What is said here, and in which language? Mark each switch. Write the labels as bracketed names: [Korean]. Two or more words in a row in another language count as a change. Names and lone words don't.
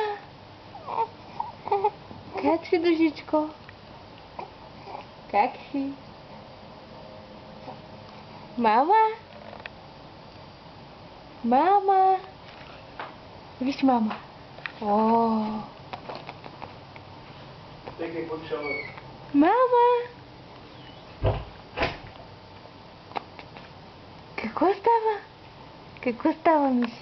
[Bulgarian] Как си, Душичко? Как си? Мама? Мама? Виж мама. О. [English] Take a good shower. [Bulgarian] Мама? Какво става? Какво става, Миши?